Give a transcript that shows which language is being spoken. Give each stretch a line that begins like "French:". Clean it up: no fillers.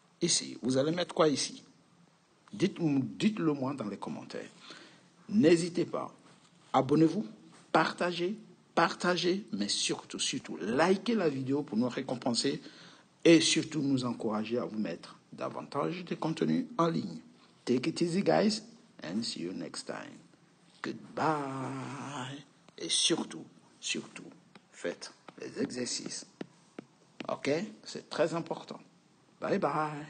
French: Ici, vous allez mettre quoi ici? Dites-le moi dans les commentaires. N'hésitez pas. Abonnez-vous, partagez, mais surtout, likez la vidéo pour nous récompenser et surtout nous encourager à vous mettre davantage de contenu en ligne.
English: Take it easy, guys, and see you next time. Goodbye.
French: Et surtout, faites les exercices. OK? C'est très important. Bye bye.